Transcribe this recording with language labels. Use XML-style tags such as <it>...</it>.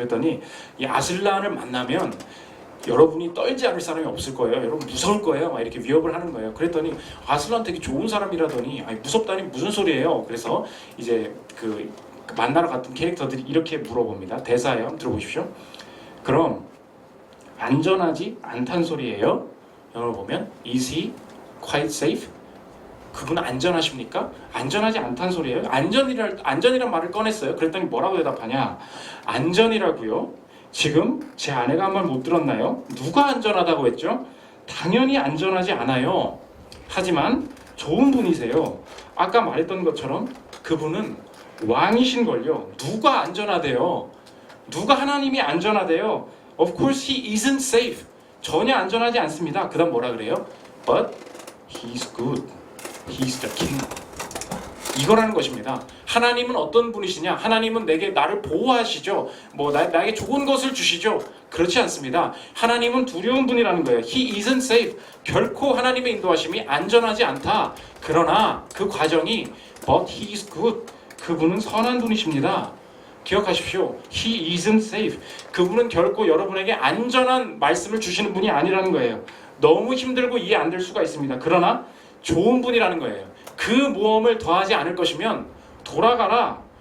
<ko>그랬더니 이 아슬란을 만나면 여러분이 떨지 않을 사람이 없을 거예요. 여러분 무서울 거예요. 막 이렇게 위협을 하는 거예요. 그랬더니 아슬란 되게 좋은 사람이라더니, 아니 무섭다니 무슨 소리예요? 그래서 이제 그 만나러 갔던 캐릭터들이 이렇게 물어봅니다. 대사예요. 한번 들어보십시오. 그럼 안전하지 않단 소리예요? 영어로 보면</ko> <en>Is he quite safe?</en> <ko>그분 안전하십니까? 안전하지 않단 소리예요? 안전이란 말을 꺼냈어요. 그랬더니 뭐라고 대답하냐? 안전이라고요? 지금 제 아내가 한 말 못 들었나요? 누가 안전하다고 했죠? 당연히 안전하지 않아요. 하지만 좋은 분이세요. 아까 말했던 것처럼 그분은 왕이신걸요. 누가 안전하대요? 누가 하나님이 안전하대요?</ko> <en>Of course he isn't safe.</en> <ko>전혀 안전하지 않습니다. 그 다음 뭐라 그래요?</ko> <en>But he's good. He's the king.</en> <ko>이거라는 것입니다. 하나님은 어떤 분이시냐? 하나님은 나를 보호하시죠. 나에게 좋은 것을 주시죠. 그렇지 않습니다. 하나님은 두려운 분이라는 거예요.</ko> <en>He isn't safe.</en> <ko>결코 하나님의 인도하심이 안전하지 않다. 그러나 그 과정이</ko> <en>But he is good.</en> <ko>그분은 선한 분이십니다. 기억하십시오.</ko> <en>He isn't safe.</en> <ko>그분은 결코 여러분에게 안전한 말씀을 주시는 분이 아니라는 거예요. 너무 힘들고 이해 안 될 수가 있습니다. 그러나 좋은 분이라는 거예요. 그 모험을 더하지 않을 것이면 돌아가라.</ko>